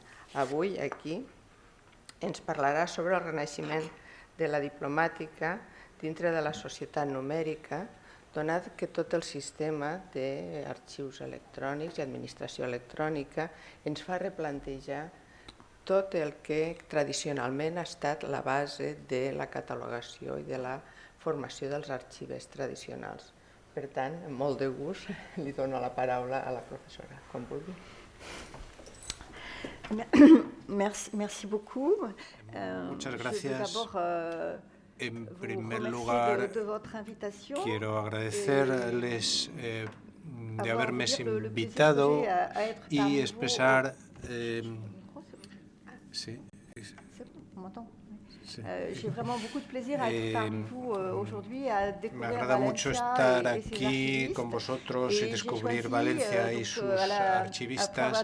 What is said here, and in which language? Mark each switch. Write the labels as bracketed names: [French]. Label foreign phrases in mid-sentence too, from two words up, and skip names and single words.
[Catalan] Avui, aquí, ens parlarà sobre el renaixement de la diplomàtica dintre de la societat numèrica, donat que tot el sistema d'arxius electrònics i administració electrònica ens fa replantejar tot el que tradicionalment ha estat la base de la catalogació i de la formació dels arxivers tradicionals. Per tant, amb molt de gust, li dono la paraula a la professora, com vulgui. [French] Merci beaucoup. [Spanish] Muchas gracias. En primer lugar, quiero agradecerles de haberme invitado y expresar... Sí. Me agrada mucho estar aquí con vosotros y descubrir Valencia y sus archivistas.